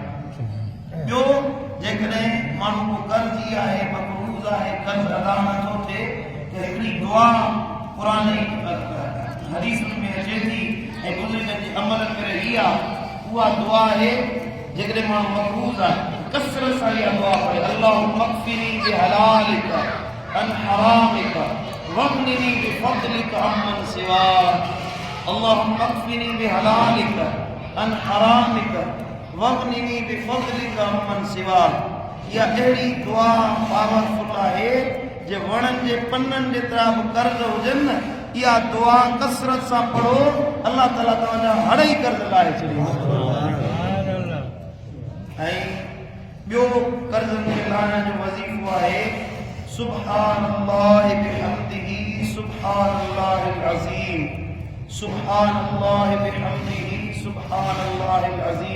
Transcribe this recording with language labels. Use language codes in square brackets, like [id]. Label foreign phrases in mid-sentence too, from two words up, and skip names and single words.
[sd] ॿियो जेकॾहिं माण्हू को कर्ज़ी आहे, मक़रूज़ आहे, कर्ज़ अदा नथो थिए त हिकिड़ी दुआ क़ुरान हदीस में अचे थी ऐं बुज़ुर्गनि जे अमल करे इहा उहा दुआ आहे। जेकॾहिं माण्हू मक़रूज़ आहे कसरत सां इहा दुआ पढ़े, [ar] اللهم اكفني بحلالك عن حرامك وأغنني بفضلك عمن سواك, اللهم اكفني بحلالك عن حرامك وأغنني بفضلك عمن سواك. [sd] इहा अहिड़ी दुआ पावरफुल आहे जे वणनि जे पननि जेतिरा बि कर्ज़ हुजनि, इहा दुआ कसरत सां पढ़ो, अल्लाह ताला तव्हांजा हड़ई कर्ज़ लाहे छॾींदो। ऐं ॿियो कर्ज़नि खे लाहिण जो वज़ीफ़ो आहे [ar] سبحان الله وبحمده سبحان الله العظيم, سبحان الله وبحمده سبحان الله العظيم.